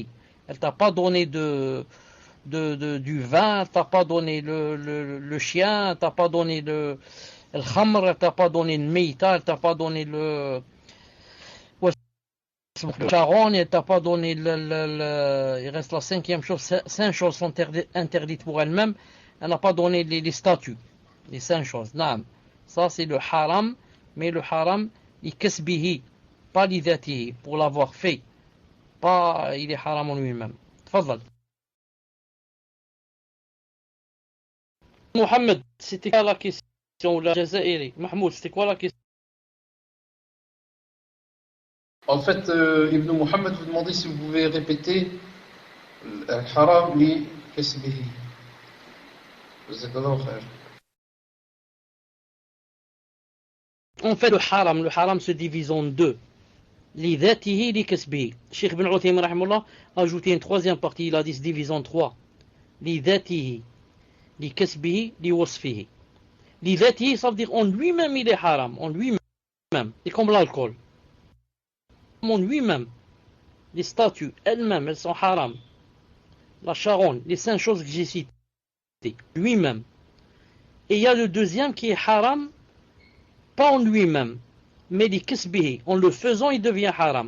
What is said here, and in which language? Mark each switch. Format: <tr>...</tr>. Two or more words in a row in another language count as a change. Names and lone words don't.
<fr>Elle t'a pas donné du vin, elle t'a pas donné le chien, elle t'a pas donné le khamr, elle t'a pas donné le meita, elle t'a pas donné le charon, elle t'a pas donné il reste la cinquième chose, 5 choses sont interdites pour elle-même, elle n'a pas donné les statuts, les 5 choses. Naam. Ça c'est le haram, mais le haram</fr> <ar>لكسبه,</ar> <fr>pas</fr> <ar>لذاته,</ar> <fr>pour l'avoir fait. Pas il est haram en lui-même. Tfadal. Mohamed, c'était quoi la question? La Jazairi. Mahmoud, c'était quoi la question? En fait, Ibn Muhammad vous demandez si vous pouvez répéter</fr> <ar>الحرام لكسبه. جزاك الله خير.</ar> <fr>En fait, le haram se divise en deux.</fr> <ar>لذاته لكسبه.</ar> <fr>Cheikh Ibn Uthaymin rahimahullah a ajouté une troisième partie, il a dit se divise en trois.</fr> <ar>لذاته لكسبه لوصفه. لذاته,</ar> <fr>ça veut dire en lui-même il est haram, en lui-même. C'est comme l'alcool. En lui-même, les statues elles-mêmes, elles sont haram. La charonne, les 5 choses que j'ai citées, lui-même. Et il y a le deuxième qui est haram, pas en lui-même, mais</fr> <ar>لكسبه,</ar> <fr>en le faisant il devient haram.</fr>